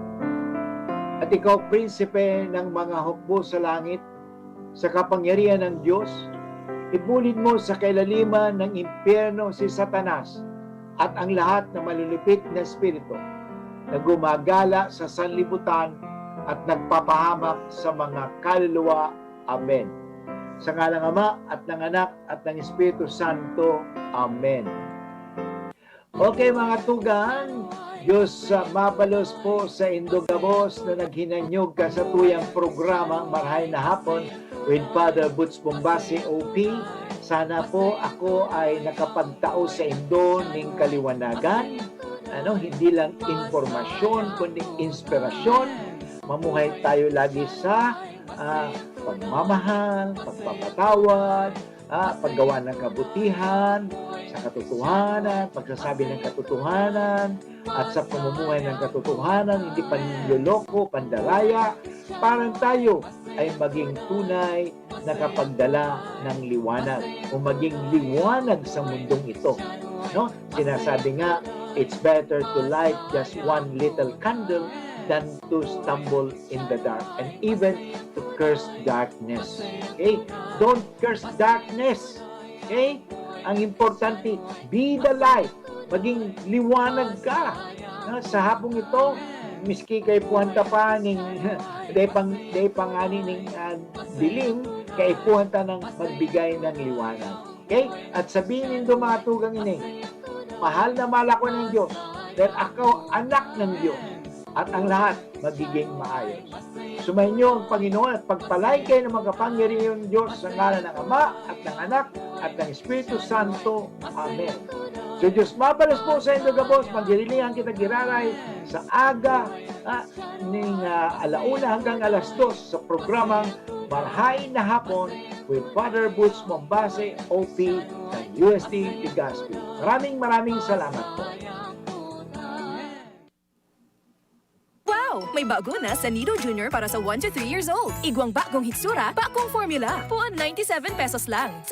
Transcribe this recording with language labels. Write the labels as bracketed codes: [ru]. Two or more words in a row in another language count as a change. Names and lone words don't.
[tl] At ikaw, prinsipe ng mga hukbo sa langit, sa kapangyarihan ng Diyos, ibulid mo sa kailaliman ng impyerno si Satanas at ang lahat na malulupit na espiritu na gumagala sa sanlibutan at nagpapahamak sa mga kaluluwa. Amen. Sa ngalan ng Ama at ng Anak at ng Espiritu Santo. Amen. [bik] Okay mga tugang, Diyos mabalos po sa Indogabos na naghinanyog ka sa tuyang programang Marhay na Hapon with Father Butch Bombasi, OP. [tl] Sana po ako ay nakapagtao sa Indo ng kaliwanagan. Hindi lang informasyon, kundi inspirasyon. Mamuhay tayo lagi sa pagmamahal, pagpapatawad, paggawa ng kabutihan, sa katotohanan, pagsasabi ng katotohanan, at sa pamumuhay ng katotohanan, hindi panloloko, pandaraya, parang tayo ay maging tunay na kapagdala ng liwanag o maging liwanag sa mundong ito. Sinasabi nga, [en] it's better to light just one little candle than to stumble in the dark and even to curse darkness. Okay? Don't curse darkness. Okay? [tl] Ang importante, [en] be the light. [tl] Maging liwanag ka. [bik] Sa hapong ito, miski kay puhanta pa ning day pangani ning dilim, kay puhanta ng magbigay ng liwanag. [tl] Okay? At sabihin [bik] nindo mga tugang ini, [tl] mahal na mahal ako ng Diyos dahil ako anak ng Diyos at ang lahat magiging maayos. Sumainyo ang Panginoon at pagpalay kayo ng makapangyarihang Diyos sa ngalan ng Ama at ng Anak at ng Espiritu Santo. [bik] Amen. So Diyos mabalas po sa Indogabos, magdirilingan kita giraray sa aga ng alauna hanggang alas 2 sa programang Marhay na Hapon with Father Butch Bombasi, OP ng UST Legazpi. [tl] Maraming salamat po. Wow! May bago na sa Nido Junior para sa 1 to 3 years old. [bik] Igwang bagong hitsura, bagong formula. Puan 97 pesos lang.